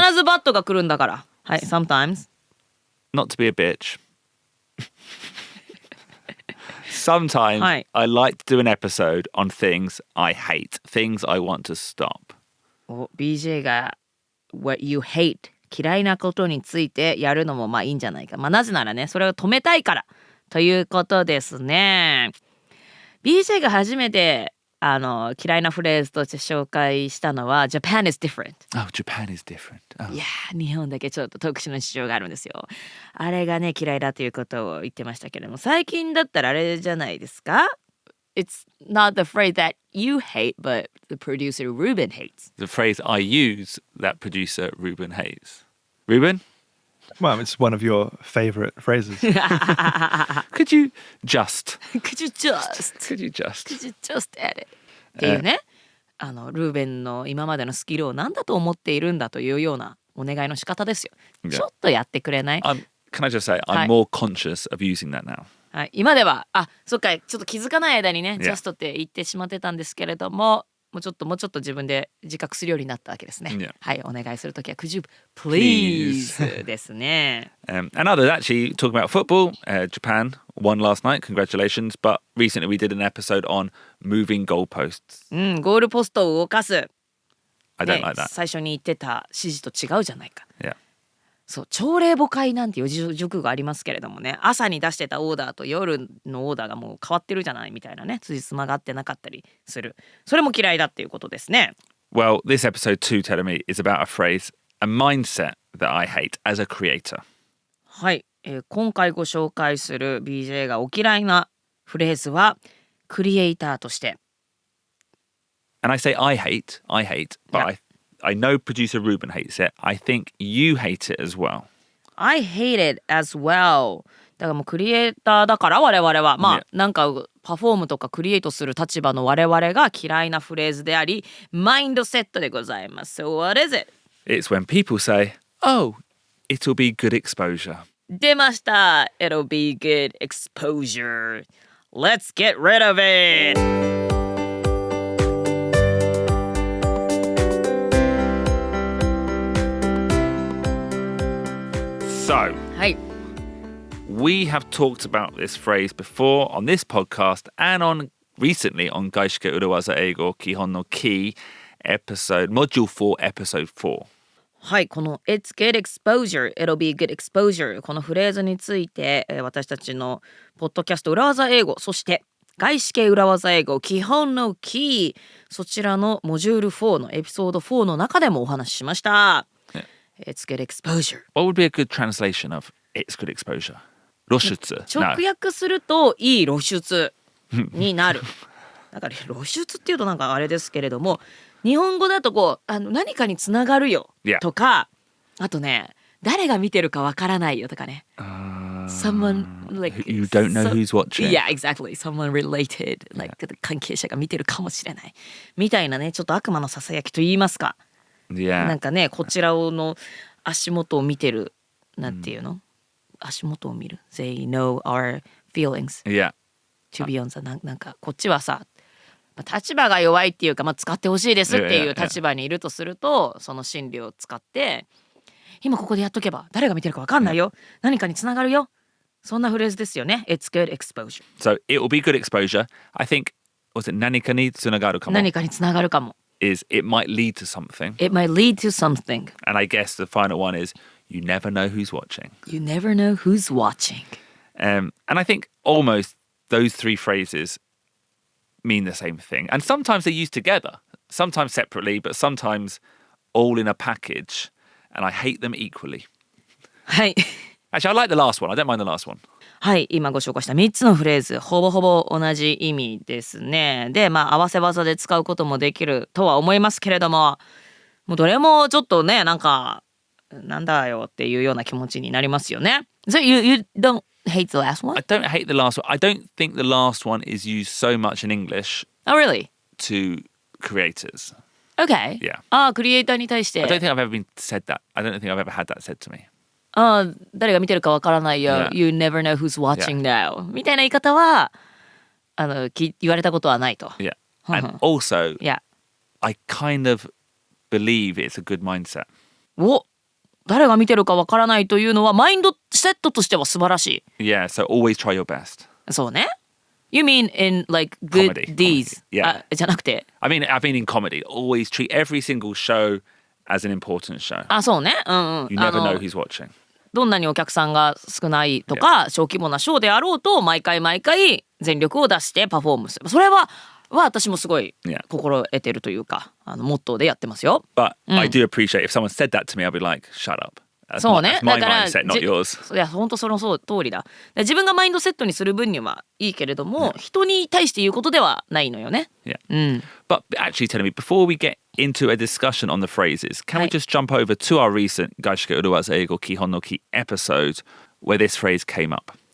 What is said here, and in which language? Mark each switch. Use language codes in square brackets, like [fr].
[ja] 必ずバットが来るんだから。はい、 [en] sometimes. Not to be a bitch. Sometimes I like to do an episode on things I hate, things I want to stop. [ja] BJ が [en] what you hate [ja] 嫌いなことについてやるのもまあいいんじゃないか。まあなぜならね、それを止めたいから。ということですね。 BJ が初めて嫌いなフレーズとして紹介したのは [en] Japan is different. Oh, Japan is different. Oh. [ja] いや、日本だけちょっと特殊な事情があるんですよ。あれがね嫌いだということを言ってましたけれども、最近だったらあれじゃないですか？ [en] It's not the phrase that you hate, but the producer Ruben hates. The phrase I use that producer Ruben hates. Ruben? Well, it's one of your favorite phrases. Could you just edit? [ja] っていうね、ルーベンの今までのスキルを何だと思っているんだというようなお願いの仕方ですよ。ちょっとやってくれない？ [en] Can I just say, I'm more conscious of using that now. [ja] はい、今では、そっか、ちょっと気づかない間にね、just って言ってしまってたんですけれども、もうちょっと自分で自覚するようになったわけですね。はい、お願いするときは [en] Could you please [ja] ですね。 [en] And others actually talking about football. Japan won last night. Congratulations. But recently we did an episode on moving goalposts. [ja] ゴールポストを動かす。 [en] I don't like that. [ja] 最初に言ってた指示と違うじゃないか。 [en] Yeah. [ja] そう朝令暮改なんていう塾がありますけれどもね、朝に出してたオーダーと夜のオーダーがもう変わってるじゃないみたいなね、辻褄が合ってなかったりする、それも嫌いだっていうことですね。 [en] Well, this episode 2, Terumi, is about a phrase, a mindset that I hate as a creator. [ja] はい、今回ご紹介する BJ がお嫌いなフレーズはクリエイターとして。 [en] And I say I hate, but I know producer Ruben hates it. I think you hate it as well. I hate it as well. [ja] だからもうクリエイターだから我々はまあなんかパフォームとかクリエイトする立場の我々が嫌いなフレーズであり、マインドセットでございます。 [en] So what is it? It's when people say, oh, it'll be good exposure. [ja] 出ました。 [en] It'll be good exposure. Let's get rid of it. So, [ja] はい。 [en] we have talked about this phrase before on this podcast and recently on 外資系裏技英語基本のKEY episode, module 4, episode 4. [ja] はい、この [en] It's good exposure, it'll be good exposure [ja] このフレーズについて、私たちのポッドキャスト裏技英語、そして外資系裏技英語基本のKEY、そちらのモジュール4のエピソード4の中でもお話ししました。 [en] It's good exposure. What would be a good translation of it's good exposure? [ja] 露出。直訳するといい露出になる。だから露出っていうとなんかあれですけれども、日本語だとこう何かにつながるよとか、あとね誰が見てるかわからないよとかね。 [en] Someone like you don't know who's watching. Yeah, exactly. Someone related. [ja] Like 関係者が見てるかもしれないみたいなね、ちょっと悪魔のささやきと言いますか。 [en] Yeah. [ja] なんかね、こちらの足元を見てるなんていうの、足元を見る。 [en] They know our feelings. Yeah. To be on the [ja] なんかこっちはさ、立場が弱いっていうか、使ってほしいですっていう立場にいるとすると、その心理を使って今ここでやっとけば誰が見てるか分かんないよ、何かにつながるよ、そんなフレーズですよね。 [en] It's good exposure. So it will be good exposure. I think, was it [ja] 何かにつながるかも? 何かにつながるかも [en] is it might lead to something. It might lead to something. And I guess the final one is you never know who's watching. You never know who's watching. And I think almost those three phrases mean the same thing. And sometimes they're used together, sometimes separately, but sometimes all in a package. And I hate them equally. [ja] はい。 [en] Actually, I like the last one. I don't mind the last one. [ja] はい、今ご紹介した3つのフレーズ、ほぼほぼ同じ意味ですね。で、合わせ技で使うこともできるとは思いますけれども、もうどれもちょっとね、なんだよっていうような気持ちになりますよね。 [en] So you don't hate the last one? I don't hate the last one. I don't think the last one is used so much in English. Oh, really? To creators. Okay. Yeah. [ja] クリエイターに対して。 [en] I don't think I've ever been said that. I don't think I've ever had that said to me. [ja] 誰が見てるかわからないよ。 [en] Yeah. You never know who's watching now. [ja] みたいな言い方は言われたことはないと。 [en] Yeah. And also, Yeah. I kind of believe it's a good mindset. [ja] 誰が見てるかわからないというのはマインドセットとしては素晴らしい。 [en] Yeah, so always try your best. [ja] そうね。 [en] You mean in like good Comedy. deeds? Yeah. [ja] じゃなくて。 [en] I mean in comedy. Always treat every single show as an important show. [ja] そうね。 [en] You never know who's watching. [ja] どんなにお客さんが少ないとか、小規模なショーであろうと毎回全力を出してパフォームする。それは私もすごい心得てるというか、モットーでやってますよ。 [en] But I do appreciate if someone said that to me, I'd be like, shut up. [ja] そうね。 [en] That's my mindset, not yours. [ja] いや、本当その通りだ。自分がマインドセットにする分にはいいけれども、人に対して言うことではないのよね。 [en] Yeah. But actually, tell me, before we get into a discussion on the phrases, can we just jump over to our recent 外資系裏技英語基本のKEY episode where this phrase came up?